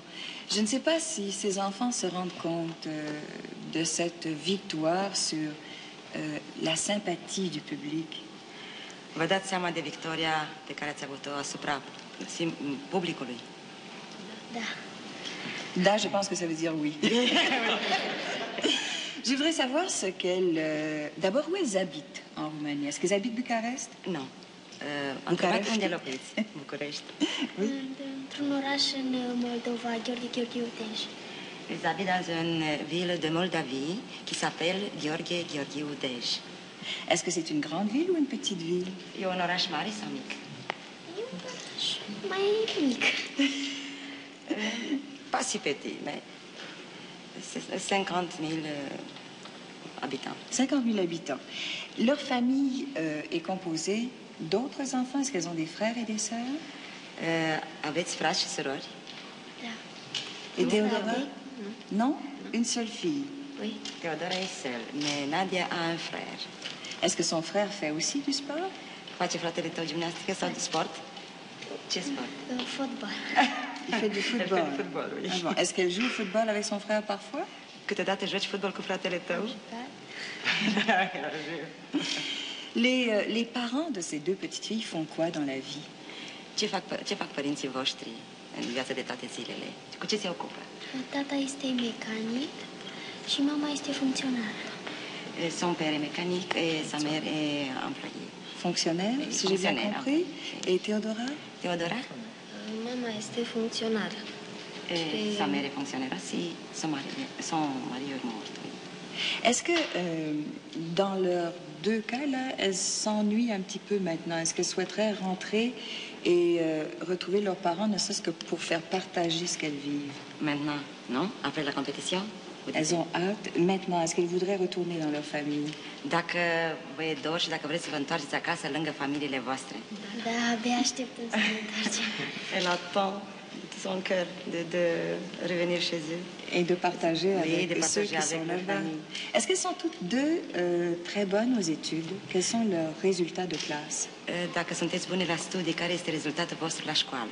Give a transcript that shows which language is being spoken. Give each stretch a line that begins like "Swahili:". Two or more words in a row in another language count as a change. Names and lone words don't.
French: Je ne sais pas si ces enfants se rendent compte de cette victoire sur la sympathie du public.
Romanian: Vă dați seama de victoria pe care ați avut-o asupra publicului? Da. Da,
French: je pense que ça veut dire oui. Je voudrais savoir ce qu'elles... D'abord, où elles habitent en Roumanie? Est-ce qu'elles habitent Bucarest? Non. Bucarest,
Romanian: unde locuiți? București. Într-un oraș în Moldova, Gheorghe Udej.
French: Ils habitent dans une ville de Moldavie qui s'appelle Gheorghe Udej. Est-ce que c'est une grande ville ou une petite ville?
Romanian: E un oraș mare sau mic? E un oraș mai mic.
French: Pas si petit, mais 50 000 habitants. 50 000 habitants. Leur famille est composée d'autres enfants? Est-ce qu'elles ont des frères et des sœurs?
Romanian: Aveți frați și surori? Da.
French: Et Théodora? Non? Une seule fille? Oui. Teodora est seule, mais Nadia a un frère. Est-ce que son frère fait aussi du sport?
Romanian: Face fratele tău gimnastică sau de sport? Ce sport? Fotbal.
French: Il fait du football. Elle fait du football, oui. Ah bon. Est-ce qu'elle joue au football avec son frère parfois?
Romanian: Câteodată joci fotbal cu fratele tău?
French: Les parents de ces deux petites filles font quoi dans la vie?
Romanian: Ce fac părinții voștri în viața de toate zilele? Cu ce se ocupă? Tata este mecanic și mama este funcționară.
French: Son père est mécanique et sa mère est employée. Fonctionnaire, si j'ai bien compris. Et Théodora? Teodora?
Romanian: Mama este funcționară.
French: Sa mère est fonctionnaire aussi. Son mari est mort. Est-ce que dans leurs deux cas, là, elles s'ennuient un petit peu maintenant? Est-ce qu'elles souhaiteraient rentrer et retrouver leurs parents, ne serait-ce que pour faire partager ce qu'elles vivent? Maintenant, non? Après la compétition? Elles ont hâte. Maintenant, est-ce qu'elles voudraient retourner dans leur famille?
Romanian: Dacă vă e dor și dacă vreți să vă întoarceți acasă lângă familiile voastre. Da, abia așteptăm să ne întoarcem.
French: Elle attend de son cœur de revenir chez eux. Et de partager avec ceux qui sont là-bas. Est-ce qu'elles sont toutes deux très bonnes aux études? Quels sont leurs résultats de classe?
Romanian: Dacă sunteți buni la studii, care este rezultatul vostru la școală?